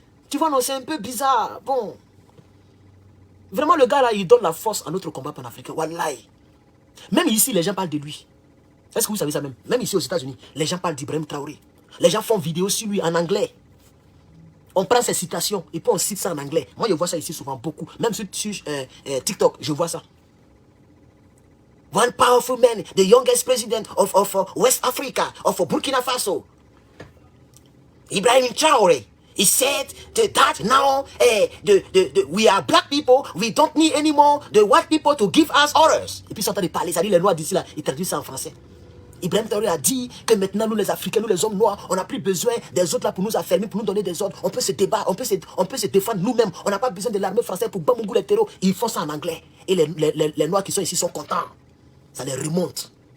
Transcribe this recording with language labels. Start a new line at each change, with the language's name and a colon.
French: Tu vois, non, c'est un peu bizarre. Bon. Vraiment, le gars là, il donne la force à notre combat panafricain. Wallahi. Même ici, les gens parlent de lui. Est-ce que vous savez ça même? Même ici aux États-Unis, les gens parlent d'Ibrahim Traoré. Les gens font vidéo sur lui en anglais. On prend ses citations et puis on cite ça en anglais. Moi, je vois ça ici souvent beaucoup. Même sur TikTok, je vois ça.
English: One powerful man, the youngest president of West Africa, of Burkina Faso. Ibrahim Traoré. He said that now we are black people, we don't need anymore the white people to give us orders.
French: Et puis ils sont en train de parler, ça dit les noirs d'ici là, ils traduisent ça en français. Ibrahim Traoré a dit que maintenant nous les Africains, nous les hommes noirs, on n'a plus besoin des autres là pour nous affermir, pour nous donner des ordres. On peut se débattre, on peut se défendre nous-mêmes. On n'a pas besoin de l'armée française pour bambougou les terreaux. Ils font ça en anglais. Et les noirs qui sont ici sont contents. Ça les remonte.